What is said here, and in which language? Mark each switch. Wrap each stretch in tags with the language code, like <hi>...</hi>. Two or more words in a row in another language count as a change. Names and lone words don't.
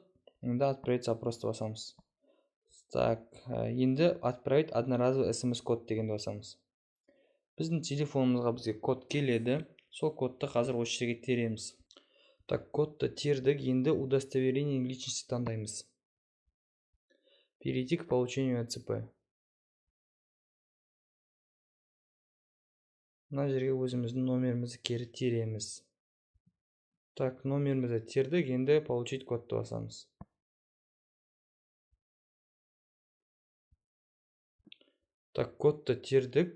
<kk>Енді</kk> <ru>отправить запросты</ru> <kk>басамыз. Так, енді</kk> <ru>отправить одноразовый SMS-код</ru> <kk>дегенді басамыз. Біздің телефонымызға бізге код келеді. Сол кодты қазір осы жерге тереміз. Так, кодты тердік. Енді</kk> <ru>удостоверение личности</ru> <kk>таңдаймыз.</kk> <ru>Перейти к получению ETSP.</ru> <kk>Мына жерге өзіміздің номерімізді кері тереміз. Так, номерімізді тердік. Енді получить кодты басамыз. Так, кодты тердік.</kk>